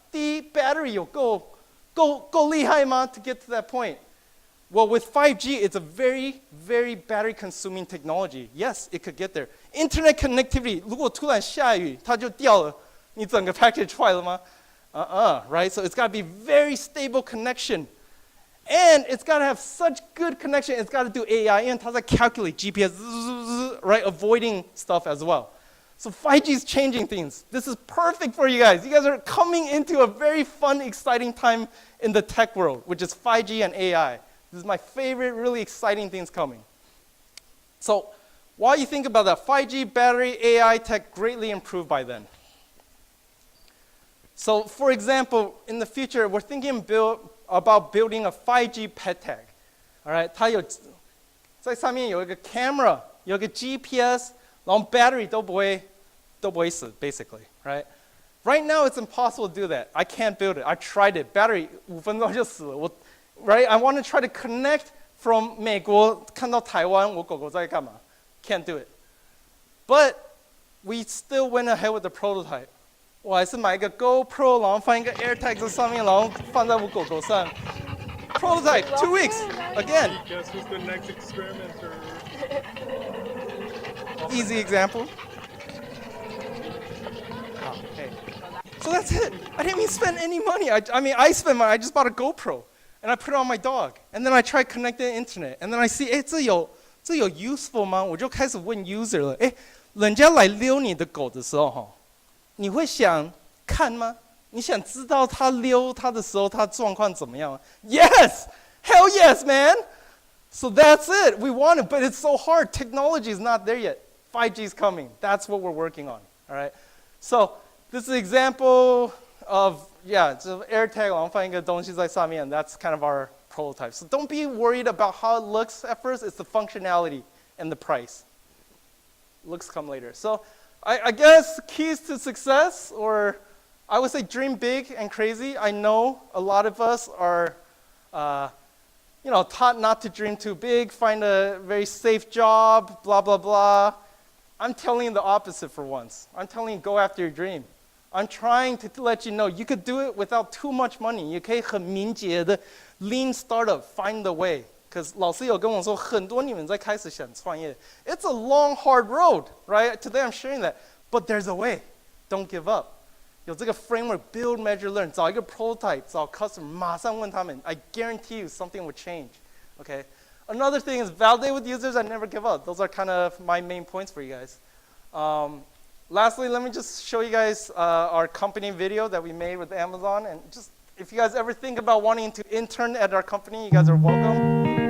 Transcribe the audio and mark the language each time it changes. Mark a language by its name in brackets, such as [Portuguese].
[Chinese] 第一 [English] ，battery [Chinese] 有够厉害吗 [English] ？To get to that point? Well, with 5G, it's a very, very battery-consuming technology. Yes, it could get there. [Chinese] Internet connectivity, 如果突然下雨，它就掉了，你整个 package 坏了吗？right? [English] So it's got to be very stable connection. And it's got to have such good connection, it's got to do AI, [Chinese] 因为它在 [English] calculate GPS, right? Avoiding stuff as well. So 5G is changing things. This is perfect for you guys. You guys are coming into a very fun, exciting time in the tech world, which is 5G and AI. This is my favorite, really exciting things coming. So while you think about that, 5G, battery, AI tech greatly improved by then. So for example, in the future, we're thinking about building a 5G pet tag. [Chinese] All right, 它有在上面有一个 camera, 有一个 GPS, 然后 battery 都不会死 [English] basically, right? Right now, it's impossible to do that. I can't build it. I tried it. [Chinese] Battery 5分钟就死了。 [English] Right? I want to try to connect from [Chinese] 美国看到台湾，我狗狗在干嘛？ [English] Can't do it. But we still went ahead with the prototype. [Chinese] 我还是买一个 GoPro， 然后放一个 AirTag 在上面，然后放在我狗狗上。 [English] Prototype, 2 weeks, again. Guess who's the next experimenter? Easy example. Okay. So that's it. I didn't even spend any money. I mean, I spent money. I just bought a GoPro. And I put it on my dog. And then I tried connecting the internet. And then I see, [Chinese] 这有 [English] useful 吗？ [Chinese] 我就开始问 user 了。人家来溜你的狗的时候，你会想看吗？你想知道他溜它的时候，它状况怎么样吗？ [English] Yes! Hell yes, man! So that's it. We want it, but it's so hard. Technology is not there yet. 5G is coming. That's what we're working on. All right? So this is an example of, so AirTag [Chinese] 然后放一个东西在上面, [English] that's kind of our prototype. So don't be worried about how it looks at first, it's the functionality and the price. Looks come later. So I guess keys to success, or I would say dream big and crazy. I know a lot of us are taught not to dream too big, find a very safe job, blah, blah, blah. I'm telling you the opposite for once. I'm telling you go after your dream. I'm trying to let you know you could do it without too much money. [Chinese] 也可以很敏捷的 lean startup, [English] find the way. Because [Chinese] 老师有跟我说，很多你们在开始想创业. [English] It's a long, hard road, right? Today I'm sharing that. But there's a way. Don't give up. [Chinese] 有这个 framework, build, measure, learn. 找一个 prototype, 找 customer, 马上问他们. [English] I guarantee you something will change. Okay? Another thing is validate with users and never give up. Those are kind of my main points for you guys. Lastly, let me just show you guys our company video that we made with Amazon. And just, if you guys ever think about wanting to intern at our company, you guys are welcome.